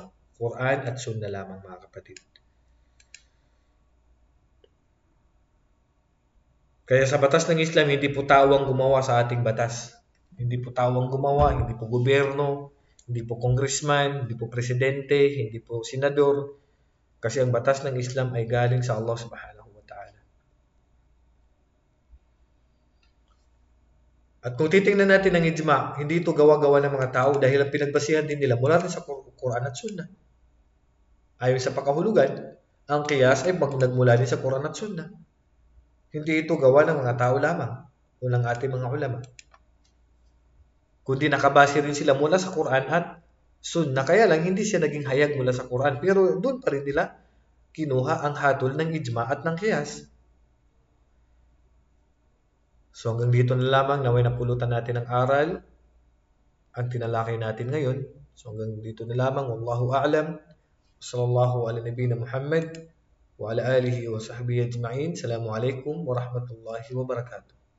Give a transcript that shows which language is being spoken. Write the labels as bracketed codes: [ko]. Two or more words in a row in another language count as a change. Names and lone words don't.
[tl] Quran at Sunnah lamang mga kapatid. Kaya sa batas ng Islam, hindi po tawang gumawa sa ating batas. Hindi po tawang gumawa, hindi po gobyerno, hindi po congressman, hindi po presidente, hindi po senador. Kasi ang batas ng Islam ay galing sa Allah [ar] سبحانه وتعالى. [tl] At kung titingnan natin ang ijma, hindi ito gawa-gawa ng mga tao dahil ang pinagbasihan din nila mula rin sa Quran at Sunnah. Ayon sa pakahulugan, ang qiyas ay nagmula din sa Quran at Sunnah. Hindi ito gawa ng mga tao lamang o ng ating mga ulama. Kundi nakabase rin sila mula sa Quran at Sunnah. Kaya lang hindi siya naging hayag mula sa Quran. Pero doon pa rin nila kinuha ang hatol ng ijma at ng qiyas. So hanggang dito na lamang naway napulutan natin ang aral. Ang tinalakay natin ngayon. So hanggang dito na lamang. [ar] والله أعلم. صلى الله على نبينا محمد. وعلى آله وصحبه أجمعين. السلام عليكم ورحمة الله وبركاته.